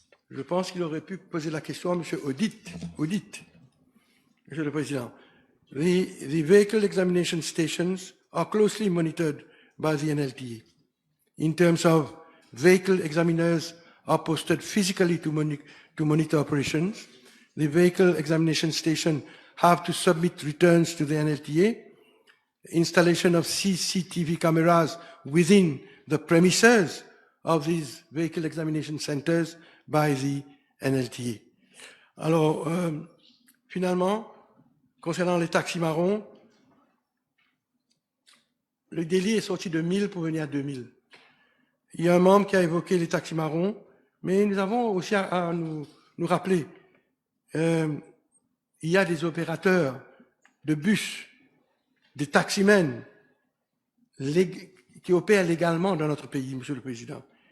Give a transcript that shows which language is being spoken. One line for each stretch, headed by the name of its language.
French: Je pense qu'il aurait pu poser la question à M. Audit, Monsieur le Président.
English: The vehicle examination stations are closely monitored by the NLTA. In terms of vehicle examiners are posted physically to monitor operations. The vehicle examination station have to submit returns to the NLTA. Installation of CCTV cameras within the premises of these vehicle examination centers by the NLTA.
French: Alors, finalement, concernant les taxis marrons, le délit est sorti de 1000 pour venir à 2000. Il y a un membre qui a évoqué les taxis marrons, mais nous avons aussi à nous rappeler, il y a des opérateurs de bus, des taximens qui opèrent légalement dans notre pays, Monsieur le Président.